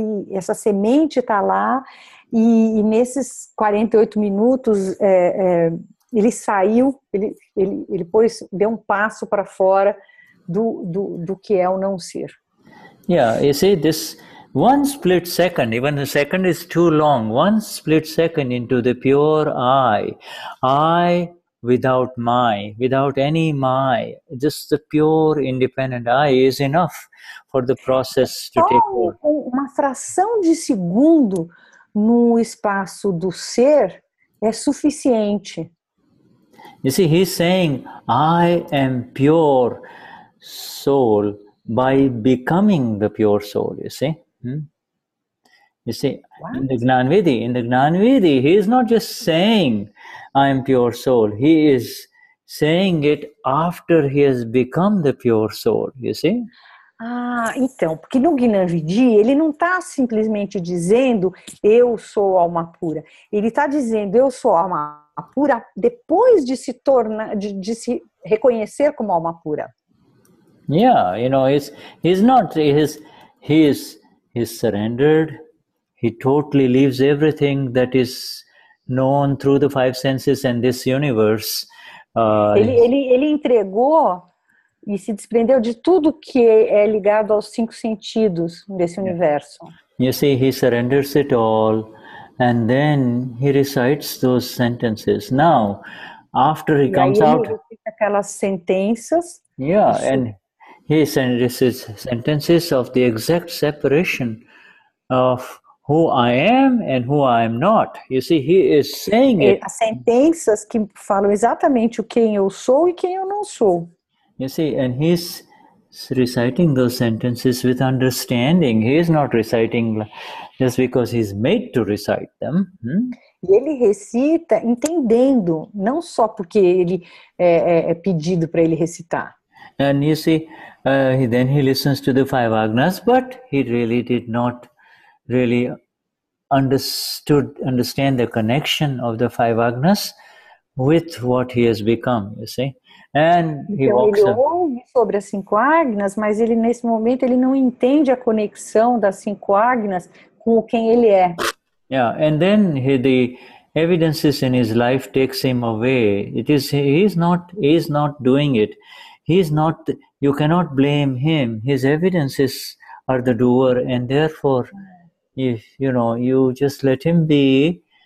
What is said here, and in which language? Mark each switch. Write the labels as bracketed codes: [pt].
[pt] Essa semente está lá e nesses 48 minutos ele saiu, ele deu um passo para fora do que é o não ser. [en] Yeah, you see, this one split second, even the second is too long, one split second into the pure I without any my, just the pure independent I is enough for the process to take hold. [pt] Uma fração de segundo no espaço do ser é suficiente. [en] You see, he's saying, I am pure soul by becoming the pure soul, you see. You see, in the Gnanvidhi, he is not just saying, I am pure soul. He is saying it after he has become the pure soul, you see. [pt] Então, porque no Gnanvidhi, ele não está simplesmente dizendo, eu sou alma pura. Ele está dizendo, eu sou alma pura depois de se tornar, de se reconhecer como alma pura. [en] Yeah, you know, he's surrendered. He totally leaves everything that is known through the 5 senses and this universe. [pt] Ele entregou e se desprendeu de tudo que é ligado aos 5 sentidos desse universo. [en] You see, he surrenders it all and then he recites those sentences. Now, after he comes out... [pt] Ele recita aquelas sentenças. [en] Yeah, and he sentences of the exact separation of who I am and who I am not. You see, he is saying it. [pt] As sentenças que falam exatamente o quem eu sou e quem eu não sou. [en] You see, and he's reciting those sentences with understanding. He is not reciting just because he's made to recite them. [pt] E ele recita entendendo, não só porque ele é pedido para ele recitar. [en] And you see, then he listens to the 5 agnas, but he really did not really understand the connection of the 5 agnas with what he has become, you see. And he walks [pt] ele ouve sobre as 5 agnas, mas ele nesse momento ele não entende a conexão das 5 agnas com quem ele é. [en] Yeah, and then the evidences in his life takes him away. He is not doing it. You cannot blame him. His evidences are the doer, and therefore, if you just let him be.